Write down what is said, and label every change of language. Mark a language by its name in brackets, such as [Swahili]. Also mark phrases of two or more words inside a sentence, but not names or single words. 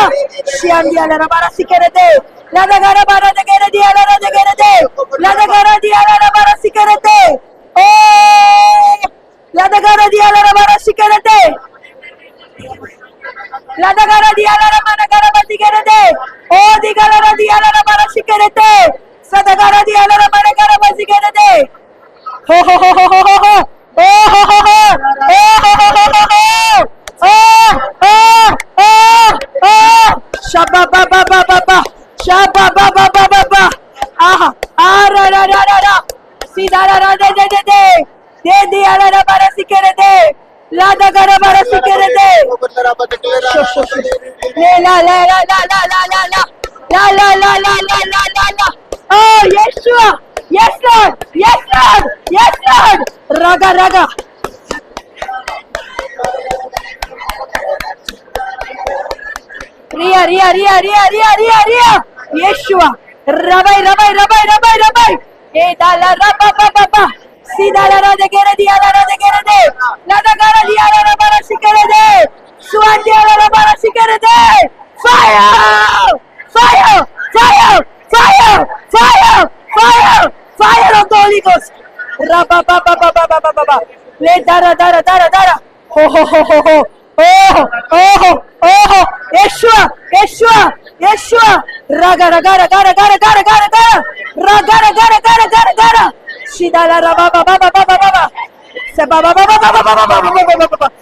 [English] Shiandia la bara sikerete. La da gara bara de gere dia la de gere de. La da gara dia la bara sikerete. Oh, la da gara dia la bara sikerete. La da gara dia la mana gara bati gerete. Oh, di gara dia la bara sikerete. Sa da gara dia la mana gara bati gerete. Ho ho ho ho ho ho. Oh ho ho ho. Oh ho ho ho ho. Oh oh oh oh. Shabba ba ba ba ba ba. Shabba ba ba ba ba ba. Ah ah ra ra ra ra ra. Sida ra ra de de de de. De dia la ra bara sikere de. La da gara bara sikere de. Le la la la la la la la la. La la la la la la la la. Oh Yeshua. Yes Lord. Yes Lord. Yes Lord. Raga raga. Ria ria ria ria ria ria ria. Yeshua. Rabai rabai rabai rabai rabai. E da la ra ba ba ba ba. Sida la ra de gere dia la ra de gere de. La da gara dia la ra bara sikere de. Suan dia la ra bara sikere de. Fire! Fire! Fire! Fire! Fire! Fire! Fire of the Holy Ghost. Ra ba ba ba ba ba ba ba ba ba. Le dara dara dara dara. Ho ho ho ho ho. Oh oh oh. Yeshua! Yeshua! Yeshua! Raga raga raga raga raga raga raga. Raga raga raga raga raga. Shida la ra ba ba ba ba ba ba ba. Se ba ba ba ba ba ba ba ba ba ba ba ba.